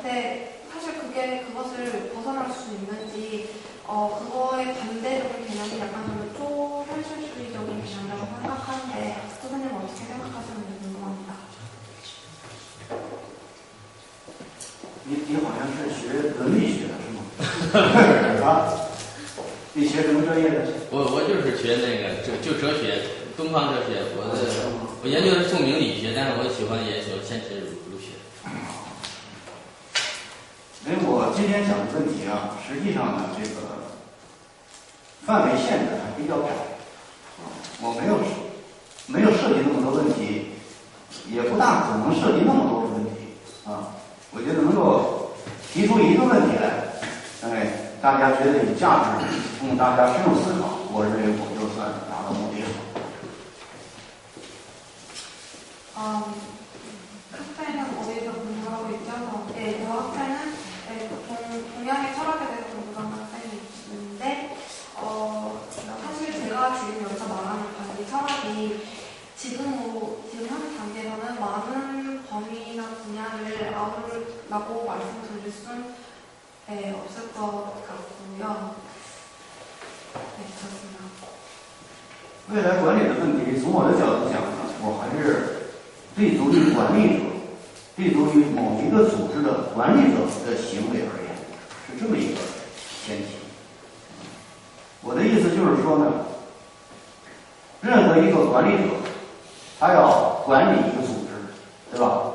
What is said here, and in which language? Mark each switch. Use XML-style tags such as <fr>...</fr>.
<ko>근데 사실 그것을 벗어날 수 있는지 그거에 반대적인 개념이 약간 저는 초현실주의적인 개념이라고 생각하는데 선생님은 어떻게 생각하시는지 궁금합니다.</ko> <zh>你好像是学伦理学的是吗？啊，你学什么专业的？我就是学那个就哲学，东方哲学。我研究的是宋明理学，但是我喜欢研究现实儒学。因为我今天讲的问题啊，实际上呢，这个范围限制还比较窄，我没有涉及那么多问题，也不大可能涉及那么多的问题啊。我觉得能够提出一个问题来，大家觉得有价值，供大家深入思考，我认为我就算达到目的了。</zh> <ko>학자는 어디서 공부하고 있죠? 네, 저 학자는 동양의 철학에 대해서 공부하는 학생이 있는데 사실 제가 지금 여기서 말하는 관리 철학이 지금 현 단계에서는 많은 범위나 분야를 아우르라고 말씀드릴 수는 없을 것 같고요. 네, 그렇습니다.</ko> <zh>未来管理的问题，从我的角度讲呢，我还是立足于管理者，立足于某一个组织的管理者的行为而言，是这么一个前提。我的意思就是说呢，任何一个管理者，他要管理一个组织，对吧？</zh>